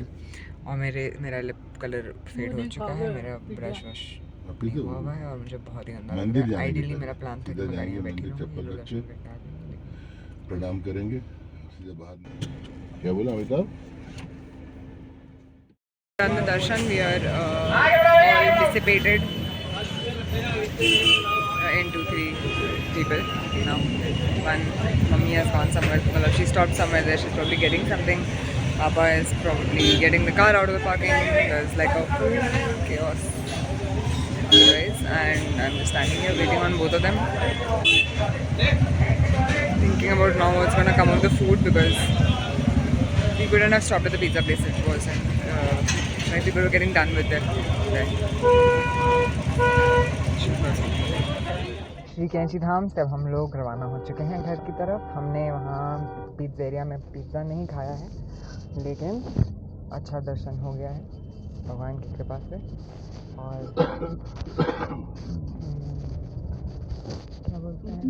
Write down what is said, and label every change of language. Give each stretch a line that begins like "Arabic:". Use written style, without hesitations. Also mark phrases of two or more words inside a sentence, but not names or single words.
Hindi: और मेरा
English: lip color
Hindi: फेड हो चुका है, मेरा ब्रश वश हुआ है और मुझे बहुत ही गंदा लग रहा है। आइडियली मेरा प्लान था कि मैं गाड़ी में बैठी रहूँगी, प्रणाम करेंगे सीधे बाहर। क्या बोला अमिताभ?
English: Done the darshan, we are all dissipated into 3 people now. One, mummy has gone somewhere. Well, she stopped somewhere there. She's probably getting something. Papa is probably getting the car out of the parking. There's like a full chaos. Otherwise, and I'm just standing here waiting on both of them. Thinking about now what's gonna come of the food because we couldn't have stopped at the pizza place. It wasn't. Like people were getting done with it.
Hindi: श्री कैंची धाम से अब हम लोग रवाना हो चुके हैं घर की तरफ. हमने वहाँ पिज़्ज़ेरिया में पिज़्ज़ा नहीं खाया है लेकिन अच्छा दर्शन हो गया है भगवान की कृपा से. और क्या बोलते हैं